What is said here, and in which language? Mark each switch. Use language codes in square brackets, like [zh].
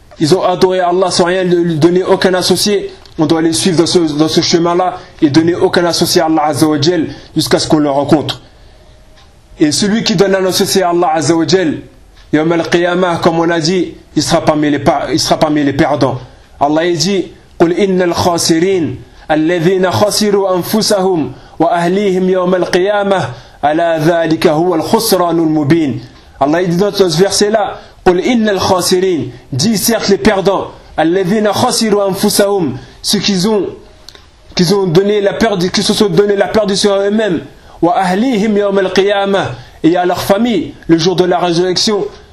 [fr] Ils ont adoré Allah sans rien lui donner, aucun associé. On doit les suivre dans ce chemin là et donner aucun associé à Allah Azza wa Jal jusqu'à ce qu'on le rencontre. Et celui qui donne un associé à Allah Azza wa Jal, يوم القيامة comme on a dit, il sera parmi les perdants. [ar] Allah dit, قل إن الخاسرين الذين خسروا أنفسهم وأهليهم يوم القيامة ألا ذلك هو الخسران المبين. [fr] Allah dit dans ce verset là, [ar] قل إن الخاسرين, [fr] dit certes les perdants, [ar] الذين خسروا أنفسهم, [fr] ceux qui ont donné la perte, qui se sont donné la perte sur eux-mêmes, [ar] وأهليهم يوم القيامة, [fr] et à leur famille le jour de la résurrection.